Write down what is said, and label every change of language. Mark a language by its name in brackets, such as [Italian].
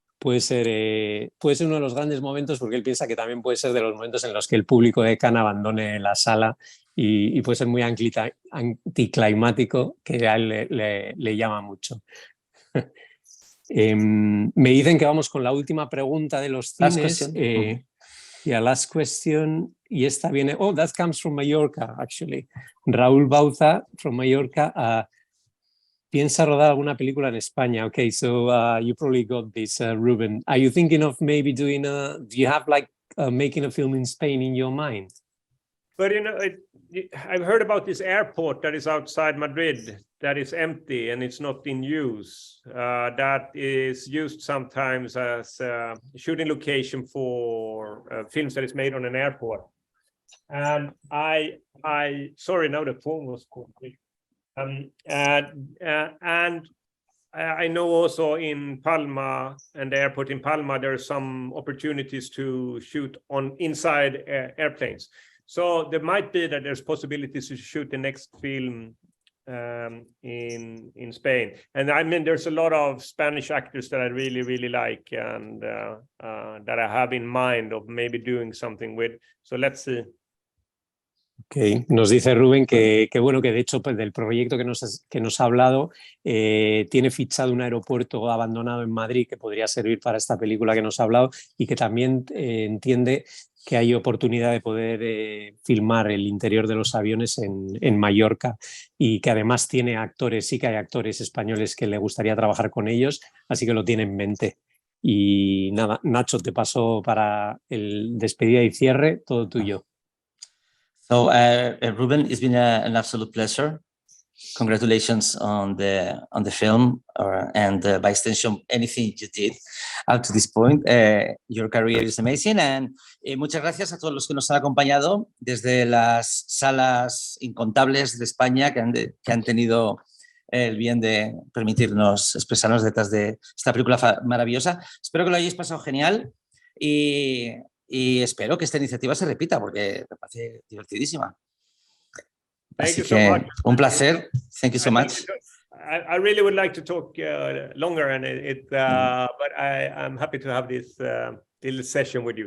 [Spanish] uno de los grandes momentos, porque él piensa que también puede ser de los momentos en los que el público de Cannes abandone la sala, y puede ser muy anticlimático, que a él le llama mucho. Me dicen que vamos con la última pregunta de los cines. [English] Last question. [Spanish] Y esta viene, [English] that comes from Mallorca, actually. Raúl Bauza, from Mallorca. [Spanish] ¿Piensa rodar alguna película en España? [English] Okay, so you probably got this, Ruben. Are you thinking of maybe do you have like making a film in Spain in your mind? But, you know, I've heard about this airport that is outside Madrid that is empty and it's not in use. That is used sometimes as a shooting location for films that is made on an airport. And sorry, now the phone was complete. And I know also in Palma and the airport in Palma, there are some opportunities to shoot on inside airplanes. So there might be that there's possibilities to shoot the next film in Spain. And I mean, there's a lot of Spanish actors that I really, really like and that I have in mind of maybe doing something with. So let's see. Okay. [Spanish] Nos dice Ruben que bueno, que de hecho pues, del proyecto que nos ha hablado, tiene fichado un aeropuerto abandonado en Madrid que podría servir para esta película que nos ha hablado, y que también entiende que hay oportunidad de poder filmar el interior de los aviones en Mallorca, y que además tiene actores, sí que hay actores españoles que le gustaría trabajar con ellos, así que lo tiene en mente. Y nada, Nacho, te paso para el despedida y cierre, todo tuyo. [English] So, Ruben, it's been an absolute pleasure. Congratulations on the film, and by extension, anything you did up to this point. Your career is amazing, and [Spanish] muchas gracias a todos los que nos han acompañado desde las salas incontables de España que han tenido el bien de permitirnos expresarnos detrás de esta película maravillosa. Espero que lo hayáis pasado genial y espero que esta iniciativa se repita porque me parece divertidísima. Así que un placer. [English] Thank you so much. I really would like to talk longer, and but I'm happy to have this little session with you.